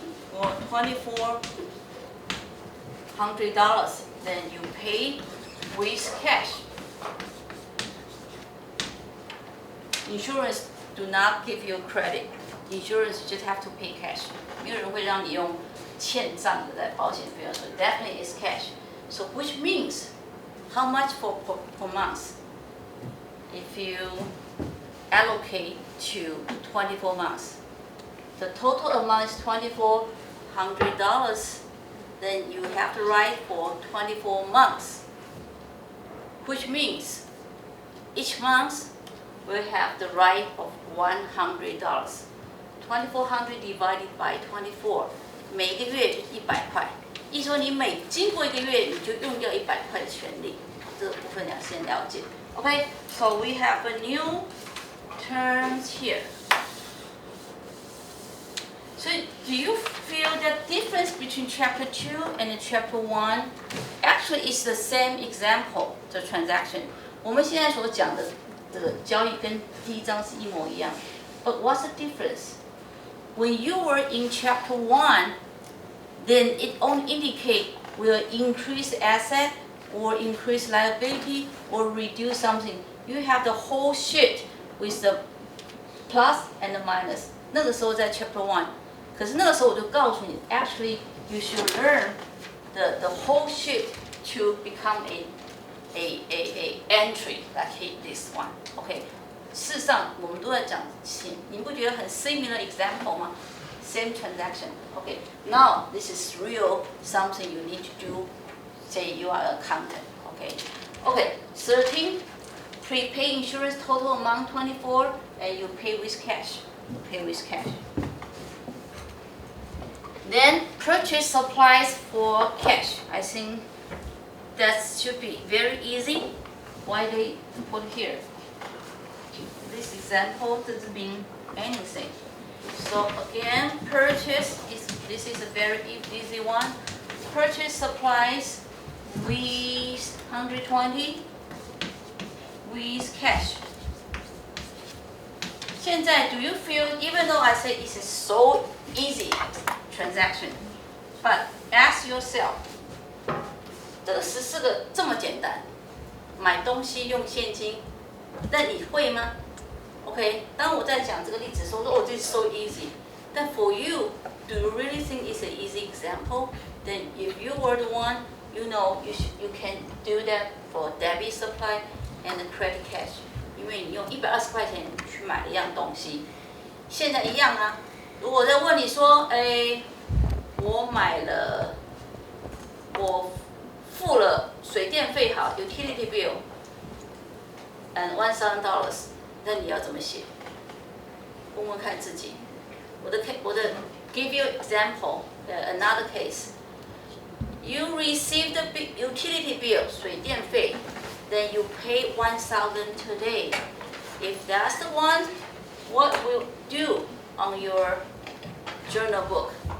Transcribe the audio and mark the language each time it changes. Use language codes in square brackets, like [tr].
[en] For $2,400, then you pay with cash. Insurance do not give you credit. Insurance you just have to pay cash. [zh] 没有人会让你用欠账的在保险费用，所以 [en] definitely is cash. So which means how much for month? If you allocate to 24 months, the total amount is $2,400. Then you have to write for 24 months, which means each month will have the right of $100. 2,400 divided by 24, [zh] 每个月就是100块。意思说你经过1个月你就用掉100块的权利，这个部分要先了解。 [en] Okay, so we have a new terms here. So do you feel the difference between chapter 2 and chapter 1? Actually, it's the same example, the transaction. [zh] 我们现在所讲的这个交易跟第一章是一模一样。 [en] But what's the difference? When you were in chapter 1, then it only indicate will increase asset or increase liability or reduce something. You have the whole sheet with the plus and the minus. [zh] 那个时候在 [en] chapter 1， [zh] 可是那个时候我就告诉你 [en] ，actually you should learn the whole sheet to become a entry like this one. Okay. [zh] 事实上，我们都在讲钱，你不觉得很 [en] similar example [zh] 吗 ？ [en] Same transaction. Okay. Now this is real something you need to do. Say you are an accountant. Okay. Okay. 13. Prepaid insurance total amount 24, and you pay with cash. You pay with cash. Then purchase supplies for cash. I think that should be very easy. Why they put here? This example doesn't mean anything. So again, purchase this is a very easy one. Purchase supplies with 120 with cash. [zh] 现在 [en] do you feel even though I say it's a so easy transaction, but ask yourself, [zh] 这个14个这么简单，买东西用现金，但你会吗？ Okay, 当我在讲这个例子的时候，说 [en] this is so easy. Then for you, do you really think it's an easy example? Then if you were the one, you know you can do that for debit supply and credit cash. [zh] 因为你用120块钱去买了一样东西，现在一样啊。如果再问你说，我付了水电费好 ， [en] utility bill and $1,000. [zh] 那你要怎么写？问问看自己。我的 [en] give you example Another case. You receive the utility bill, 水电费, then you pay 1,000 today. If that's the one, what will do on your journal book?